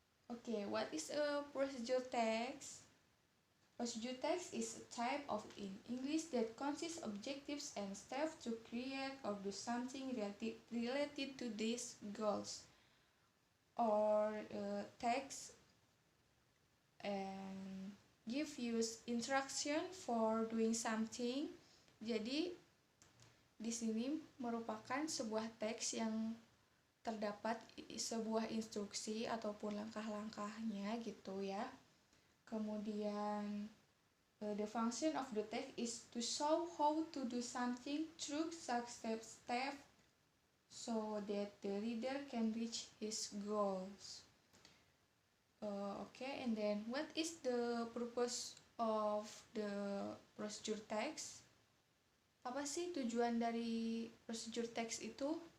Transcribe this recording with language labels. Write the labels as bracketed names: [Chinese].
[English] Okay, what is a procedure text? Procedure text is a type of in English that consists objectives and steps to create or do something related to these goals. Or text and give you instruction for doing something. [Indonesian] Jadi di sini merupakan sebuah teks yang terdapat sebuah instruksi ataupun langkah-langkahnya gitu ya. Kemudian [English] the function of the text is to show how to do something through such step so that the reader can reach his goals. Okay, and then what is the purpose of the procedure text? [Indonesian] Apa sih tujuan dari procedure text itu?